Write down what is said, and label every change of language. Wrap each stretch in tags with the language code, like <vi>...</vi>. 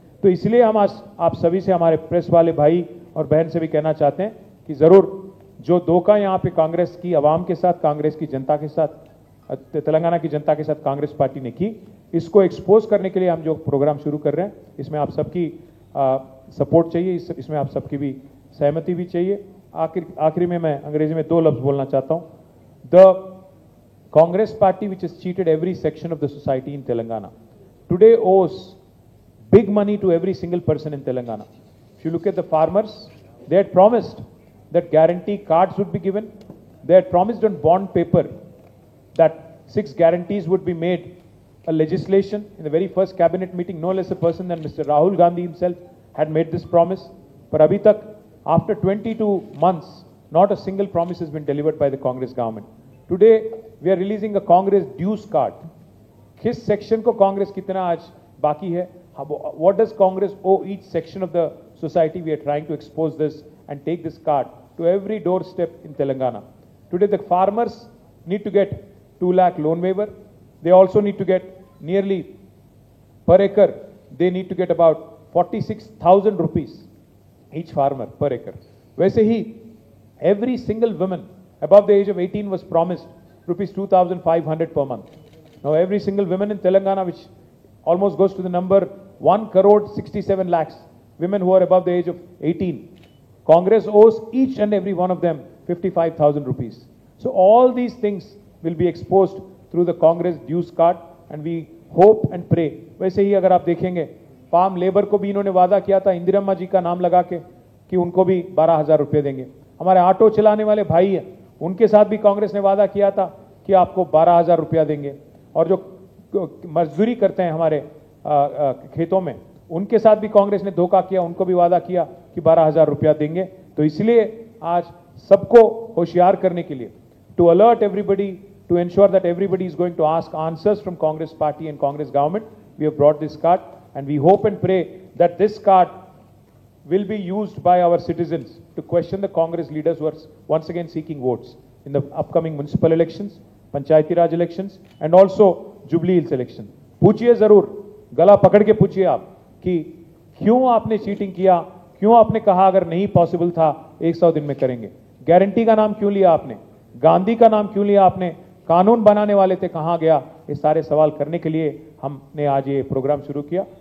<hi>तो इसलिए हम आज आप सभी से, हमारे प्रेस वाले भाई और बहन से भी कहना चाहते हैं कि जरूर जो धोखा यहाँ पे कांग्रेस की आवाम के साथ, कांग्रेस की जनता के साथ, तेलंगाना की जनता के साथ कांग्रेस पार्टी ने की, इसको एक्सपोज करने के लिए हम जो प्रोग्राम शुरू कर रहे हैं, इसमें आप सबकी सपोर्ट चाहिए, इसमें आप सबकी भी सहमति भी चाहिए. आखिरी में मैं अंग्रेजी में 2 लफ्ज बोलना चाहता हूं.</hi> <en>The Congress party, which has cheated every section of the society in Telangana, today owes big money to every single person in Telangana. If you look at the farmers, they had promised that guarantee cards would be given. They had promised on bond paper that 6 guarantees would be made a legislation. In the very first cabinet meeting, no less a person than Mr. Rahul Gandhi himself had made this promise. But</en> <hi>abhi tak,</hi> <en>after 22 months, not a single promise has been delivered by the Congress government. Today, we are releasing a Congress dues card.</en> <hi>किस section को कांग्रेस कितना आज बाकी है?</hi> <en>What does Congress owe each section of the society? We are trying to expose this and take this card to every doorstep in Telangana. Today, the farmers need to get 2 lakh loan waiver. They also need to get nearly per acre. They need to get about 46,000 rupees each farmer per acre.</en> <hi>वैसे ही</hi> <en>every single woman above the age of 18 was promised rupees 2,500 per month. Now every single woman in Telangana, which almost goes to the number 1 crore 67 lakhs women who are above the age of 18, Congress owes each and every one of them 55,000 rupees. So all these things will be exposed through the Congress dues card, and we hope and pray.</en> <hi>वैसे ही अगर आप देखेंगे farm labour को भी इन्होंने वादा किया था इंदिरम्मा जी का नाम लगा के कि उनको भी 12,000 रुपये देंगे. हमारे ऑटो चलाने वाले भाई हैं, उनके साथ भी कांग्रेस ने वादा किया था कि आपको 12,000 रुपया देंगे. और जो मजदूरी करते हैं हमारे खेतों में, उनके साथ भी कांग्रेस ने धोखा किया, उनको भी वादा किया कि 12,000 रुपया देंगे. तो इसलिए आज सबको होशियार करने के लिए,</hi> <en>to alert everybody, to ensure that everybody is going to ask answers from Congress party and Congress government, we have brought this card, and we hope and pray that this card will be used by our citizens to question the Congress leaders who are once again seeking votes in the upcoming municipal elections, Panchayati Raj elections, and also Jubilee Hills election.</en> <hi>पूछिए जरूर, गला पकड़ के पूछिए आप कि क्यों आपने चीटिंग किया, क्यों आपने कहा अगर नहीं पॉसिबल था 100 दिन में करेंगे. गारंटी का नाम क्यों लिया आपने, गांधी का नाम क्यों लिया आपने, कानून बनाने वाले थे कहां गया. ये सारे सवाल करने के लिए हमने आज ये प्रोग्राम शुरू किया.</hi>